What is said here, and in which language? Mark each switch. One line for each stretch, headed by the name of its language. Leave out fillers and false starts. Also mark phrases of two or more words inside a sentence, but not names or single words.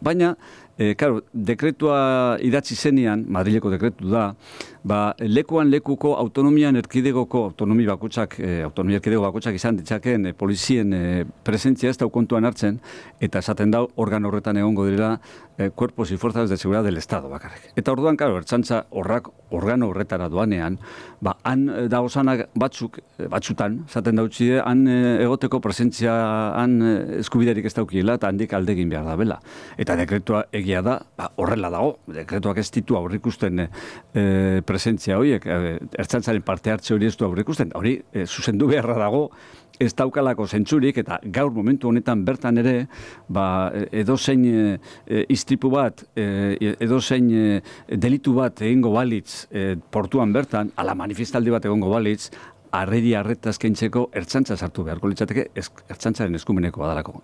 Basque: Baina, dekretua idatzi zenean, Madrileko dekretu da, lekuan lekuko autonomian erkidegoko autonomia erkidego bakotzak izan ditzakeen polizien presentzia ez da kontuan hartzen, eta esaten da organo horretan egongo direla
Spanish: cuerpos y fuerzas de seguridad del Estado
Basque: bakarrik. Eta orduan, ertzantza organo horretara doanean, han dagozanak batzutan, esaten dautzide, han egoteko presentzia, han eskubiderik ez daukiela, eta handik aldegin behar da bela. Eta dekretua egia da, horrela dago, dekretuak ez ditu aurrikusten presentzia horiek, ertzantzaren parte hartze hori ez du aurrikusten, hori zuzendu beharra dago, ez daukalako zentzurik, eta gaur momentu honetan bertan ere, edozein istripu bat, edozein delitu bat egingo balitz portuan bertan, ala manifestaldi bat egongo balitz, arreta eskaintzeko ertzantza sartu beharko litzateke ertzaintzaren eskumeneko badalako.